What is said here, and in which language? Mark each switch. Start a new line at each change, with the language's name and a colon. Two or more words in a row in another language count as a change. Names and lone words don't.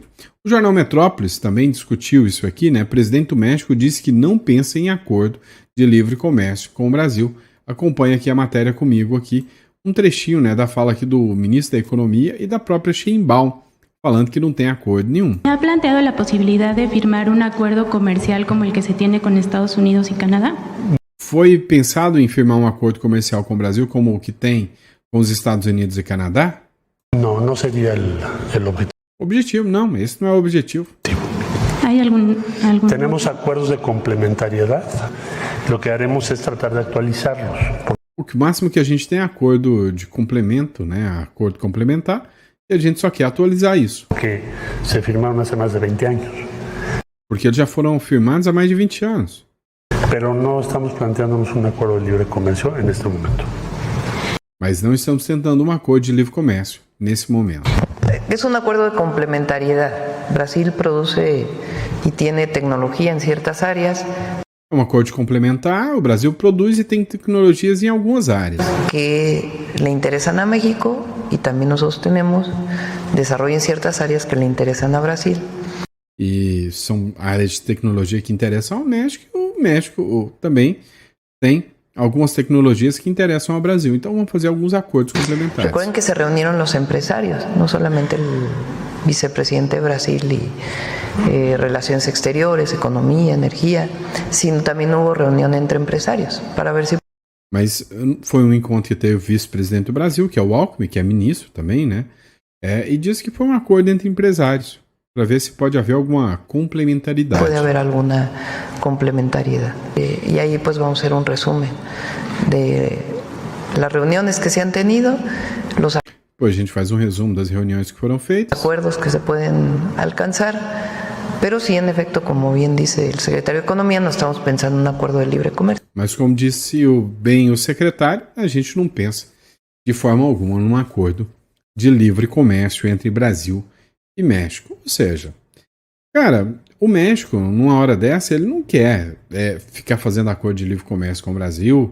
Portuguese: O jornal Metrópolis também discutiu isso aqui, né? O presidente do México disse que não pensa em acordo de livre comércio com o Brasil. Acompanha aqui a matéria comigo aqui, um trechinho, né, da fala aqui do ministro da Economia e da própria Sheinbaum, falando que não tem acordo nenhum.
Spanish: ¿Ha planteado la posibilidad de firmar un acuerdo comercial como el que se tiene con Estados Unidos y Canadá?
Portuguese: foi pensado em firmar um acordo comercial com o Brasil como o que tem com os Estados Unidos e Canadá?
Spanish: No, no sería el objetivo.
Portuguese: Objetivo, não, esse não é o objetivo.
Spanish: ¿Hay algún Tenemos acuerdos de complementariedad. Lo que haremos es tratar de actualizarlos.
Portuguese: O máximo que a gente tem é acordo de complemento, né? Acordo complementar, e a gente só quer atualizar isso.
Spanish: Que se firmaron hace más de 20 años.
Portuguese: Porque eles já foram firmados há mais de 20 anos.
Spanish: Pero no estamos planteándonos un acuerdo de libre comercio en este momento.
Portuguese: Mas não estamos tentando um acordo de livre comércio nesse momento.
Spanish: Es un acuerdo de complementariedad. Brasil produce y tiene tecnología en ciertas áreas.
Portuguese: É um acordo complementar, o Brasil produz e tem tecnologias em algumas áreas.
Spanish: Que le interesan a México y también nosotros tenemos desarrollo en ciertas áreas que le interesan a Brasil.
Portuguese: E são áreas de tecnologia que interessam ao México, e o México também tem algumas tecnologias que interessam ao Brasil. Então vamos fazer alguns acordos complementares.
Spanish: Recuerden que se reunieron los empresarios, no solamente el vicepresidente de Brasil y Relaciones Exteriores, Economía, Energía, sino también hubo reunión entre empresarios para ver si...
Portuguese: Mas foi um encontro que teve o vice-presidente do Brasil, que é o Alckmin, que é ministro também, né? E disse que foi um acordo entre empresários, para ver se pode haver alguma complementaridade. Pode haver alguma complementariedad.
Spanish: Y ahí pues vamos a hacer un resumen de las reuniones que se han tenido, los
Portuguese: Depois a gente faz um resumo das reuniões que foram feitas.
Spanish: acuerdos que se pueden alcanzar, pero sí, en efecto, como bien dice el secretario de Economía, no estamos pensando en un acuerdo de libre comercio.
Portuguese: Mas como disse o secretário, a gente não pensa de forma alguma num acordo de livre comércio entre Brasil e México. Ou seja, cara, o México, numa hora dessa, ele não quer ficar fazendo acordo de livre comércio com o Brasil.